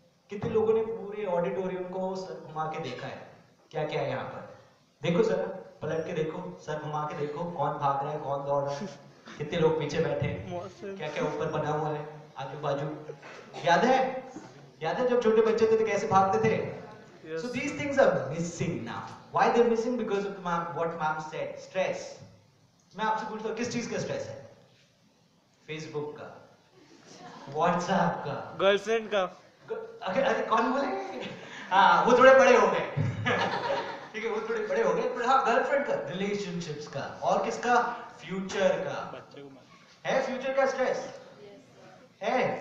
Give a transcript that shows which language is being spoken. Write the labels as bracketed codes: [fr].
[hi] कितने लोगों ने पूरे ऑडिटोरियम को सर घुमा के देखा है? क्या क्या है यहाँ पर? देखो जरा, पलट के देखो, सर घुमा के देखो, कौन भाग रहा है, कौन दौड़ रहा है, कितने लोग पीछे बैठे हैं, क्या क्या ऊपर बना हुआ है, आजू बाजू। याद है? याद है जब छोटे बच्चे थे तो कैसे भागते थे? [en] So these things are missing now. Why they're missing? Because of what ma'am said, stress. [hi] मैं आपसे पूछता हूँ, किस चीज का स्ट्रेस है? फेसबुक का, व्हाट्सएप का, गर्लफ्रेंड का। अरे कौन बोले? हाँ, वो थोड़े बड़े हो गए। ठीक है, वो थोड़े बड़े हो गए, पर हाँ, गर्लफ्रेंड का, रिलेशनशिप्स का, और किसका? फ्यूचर का। है फ्यूचर का स्ट्रेस? है?